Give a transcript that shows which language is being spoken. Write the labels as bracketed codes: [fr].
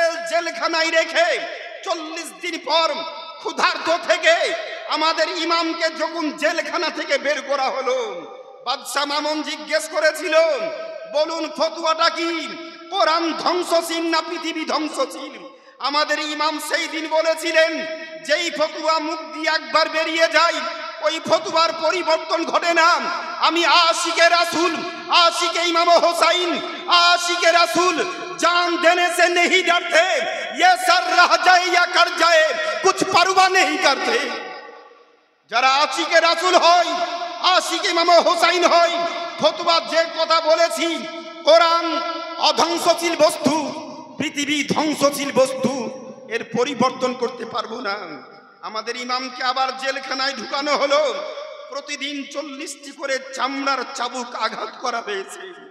[bn] জেলখানায় রেখে 40 দিন পর ক্ষুধার্ত থেকে আমাদের ইমামকে যখন জেলখানা থেকে বের করা হলো, বাদশাহ মামুন জিজ্ঞেস করেছিল বলুন ফতোয়াটা কি, কোরআন ধ্বংসশীল না পৃথিবী ধ্বংসশীল? আমাদের ইমাম সেই দিন বলেছিলেন যেই ফতোয়া মুখ দিয়ে একবার বেরিয়ে যায় ওই ফতোয়ার পরিবর্তন ঘটে না। আমি আশিকে রাসূল, আশিকে ইমাম হোসাইন, আশিকে রাসূল, [hi] जान देने से नहीं डरते, ये सर रह जाए या कर जाए कुछ परवाह नहीं करते। [bn] যারা আশিকে রাসূল হয়, আশিকে ইমাম হোসাইন হয়, ফতোয়া যে কথা বলেছি, কোরআন অধ্বংসশীল বস্তু, পৃথিবী ধ্বংসশীল বস্তু, এর পরিবর্তন করতে পারবো না। আমাদের ইমামকে আবার জেলখানায় ঢুকানো হলো, প্রতিদিন 40টি করে চামড়ার চাবুক আঘাত করা হয়েছে।